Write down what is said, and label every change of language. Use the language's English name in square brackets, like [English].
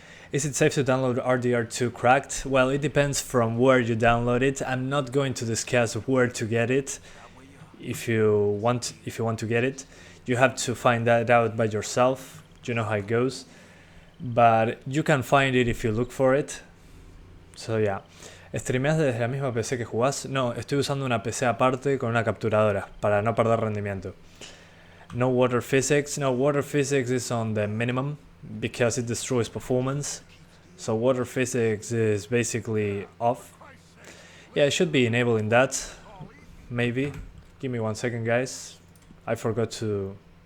[English] Is it safe to download RDR2 cracked? Well, it depends from where you download it. I'm not going to discuss where to get it. If you want to get it, you have to find that out by yourself. You know how it goes. But you can find it if you look for it. So yeah. [Spanish] ¿Streameas desde la misma PC que jugás? No, estoy usando una PC aparte con una capturadora para no perder rendimiento. [English] No water physics. No, water physics is on the minimum because it destroys performance. So water physics is basically off. Yeah, I should be enabling that. Maybe. Give me 1 second, guys. I forgot to...